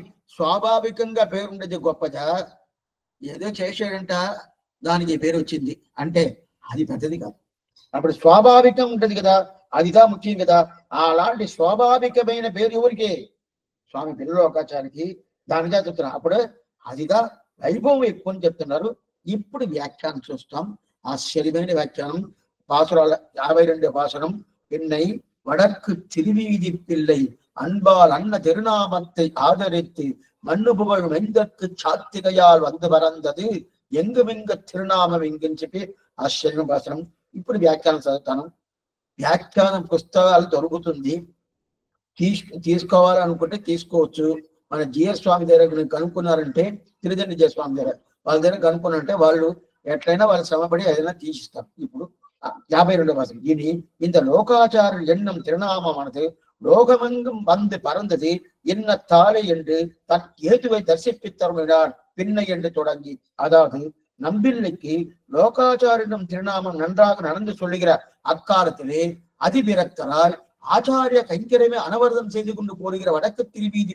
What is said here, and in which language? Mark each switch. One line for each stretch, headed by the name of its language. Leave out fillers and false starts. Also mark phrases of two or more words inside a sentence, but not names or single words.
Telugu: స్వాభావికంగా పేరు ఉండేది గొప్పదా, ఏదో చేశాడంట దానికి పేరు వచ్చింది అంటే అది పెద్దది కాదు. అప్పుడు స్వాభావికం ఉంటది కదా, అదిగా ముఖ్యం కదా. అలాంటి స్వాభావికమైన పేరు ఎవరికి? స్వామి పిల్లలోకాచార్యకి. దానిగా చెప్తున్నారు. అప్పుడు అదిగా వైభవం ఎక్కువ అని చెప్తున్నారు. ఇప్పుడు వ్యాఖ్యానం చూస్తాం. ఆశ్చర్యమైన వ్యాఖ్యానం.
Tamil: பாசுரால 52 பாசுரம். என்னை வடக்கு திருவீதி பிள்ளை அன்பால் அன்ன திருநாமத்தை ஆதரித்து மண்ணு புகழ் மெந்தற்கு சாத்திகையால் வந்து பறந்தது
Telugu: ఎంగమింగ తిరునామం ఇంకని చెప్పి ఆశ్చర్యం భాషణం. ఇప్పుడు వ్యాఖ్యానం చదువుతాను. వ్యాఖ్యానం పుస్తకాలు దొరుకుతుంది, తీసుకోవాలనుకుంటే తీసుకోవచ్చు. మన జిఎస్ స్వామి దగ్గర కనుక్కున్నారంటే, తిరుదండి జయ స్వామి దగ్గర వాళ్ళ దగ్గర కనుక్కున్నారంటే వాళ్ళు ఎట్లయినా వాళ్ళు శ్రమపడి ఏదైనా తీసిస్తారు. ఇప్పుడు 52వ భాషం.
Tamil: இனி இந்த லோகாச்சார எண்ணம் திருநாமமானது லோகமெங்கும் வந்து பறந்தது என்னத்தாலே என்று தன் ஏதுவை தரிசிப்பித்தருளினார் பின்னை என்று தொடங்கி, அதாவது நம்பிள்ளைக்கு லோகாச்சாரியம் திருநாமம் நன்றாக நடந்து சொல்லுகிற அக்காலத்திலே அதிபிரக்தரால் ஆச்சாரிய கைங்கரமே அனவர்தம் செய்து கொண்டு போடுகிற வடக்கு திருவீதி